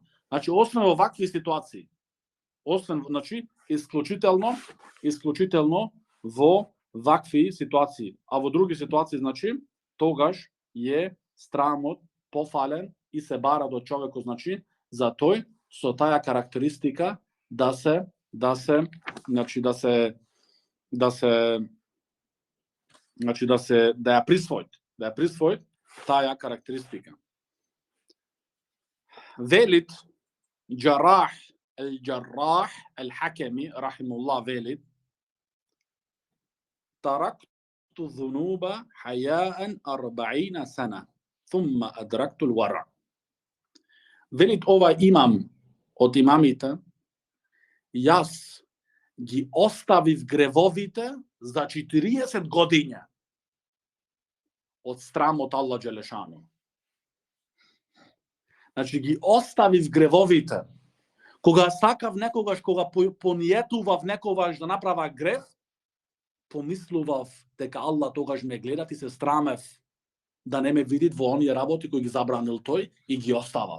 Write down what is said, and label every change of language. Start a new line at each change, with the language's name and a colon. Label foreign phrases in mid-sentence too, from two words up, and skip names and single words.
Macedonian: Значи, освен во вакви ситуации, значи, исклучително во вакви ситуации, а во други ситуации, значи, тогаш е страмот пофален и се бара до човекот, значи, за тој со таа карактеристика да ја присвои таа карактеристика.
Arabic: Велит Џарах الجراح الحكمي رحمه الله velit: تركت الذنوب حياء 40 سنة ثم أدركت الورع.
Macedonian: Велит овај имам од имамита: јас ги оставив гревовите за 40 годиња од страм од Аллах Ѓелешану. Значи ги оставив гревовите. Кога сакав некогаш, кога пониетував некогаш да направа грев, помислував дека Аллах тогаш ме гледа и се страмев да не ме видит во оние работи кои ги забранил тој и ги оставав.